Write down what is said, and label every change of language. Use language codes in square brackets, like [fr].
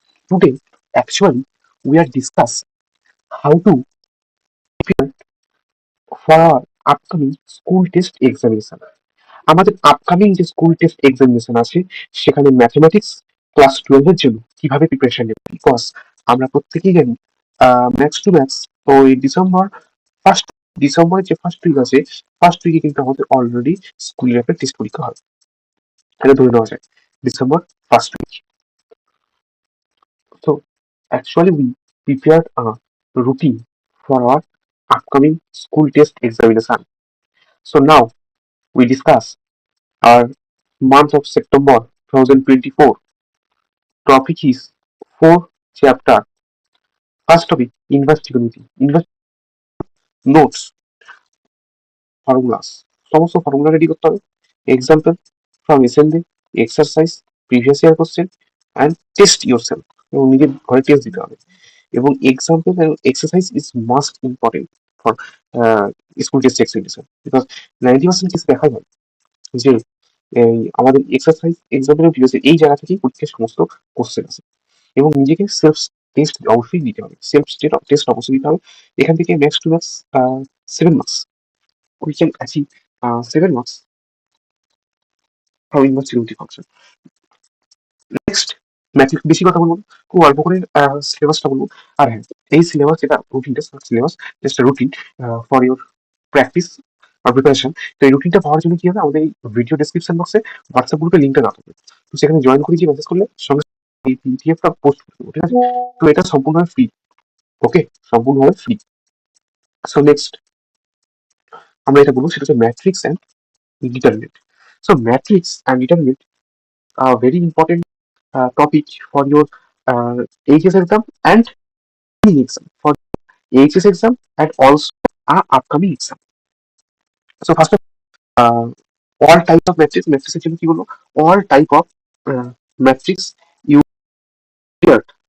[en] Today, actually, we are discuss how to prepare for our upcoming school test examination. [bn] আমাদের upcoming যে school test examination আছে সেখানে mathematics class 12 এর জন্য কিভাবে প্রিপারেশন নেব, বিকজ আমরা প্রত্যেকেই জানি ম্যাথস টু ম্যাথস তো এই ফার্স্ট ডিসেম্বরের যে ফার্স্ট উইক আছে ফার্স্ট উইকে কিন্তু আমাদের অলরেডি স্কুলের একটা টেস্ট পরীক্ষা হয়। এটা ধরে নেওয়া যায় December first week. [en] So actually we prepared a routine for our upcoming school test examination. So now we discuss our month of September 2024. Topic is four chapter. First topic investigativity. Notes, formulas. [bn] সমস্ত formula ready করতে হবে। [en] example from এসেন্ডে, exercise, previous year question and test yourself [bn] এবং নিজের ঘরে test দিতে হবে। এবং [en] example এবং exercise is must important for school test examination, [bn] because 90% case দেখা যায় যে আমাদের এক্সারসাইজ এক্সাম্পল প্রিভিয়াস এই জায়গা থেকেই পরীক্ষার সমস্ত কোশ্চেন আছে। এবং নিজেকে সেলফ টেস্ট অবশ্যই দিতে হবে, সেলফ টেস্ট অবশ্যই দিতে হবে। এখান থেকে [en] Max to max 7 marks we can achieve 7 marks from investigative function. [bn] Next ম্যাথিক বেশি কথা বলবো, খুব অল্প করে সিলেবাসটা বলবো। আর হ্যাঁ, এই সিলেবাস যেটা routine test syllabus just routine for your practice আর preparation. তো এই রুটিনটা পাওয়ার জন্য কি হবে, আমাদের এই ভিডিও ডেসক্রিপশন বক্সে হোয়াটসঅ্যাপ গ্রুপে লিঙ্কটা দেওয়া থাকবে। তো সেখানে জয়েন করে গিয়ে মেসেজ করলে সঙ্গে এই পিডিএফটা পোস্ট করে দেবো, ঠিক আছে? তো এটা সম্পূর্ণভাবে ফ্রি। ওকে, সম্পূর্ণভাবে ফ্রি। সো নেক্সট আমরা এটা বলবো, সেটা হচ্ছে matrix and determinant. [en] So matrix and determinant are very important topic for your HS exam and exam, for HS exam and also upcoming exam. So first of all type of matrix [bn] এর জন্য কি বলবো, [en] all type of matrix you clear.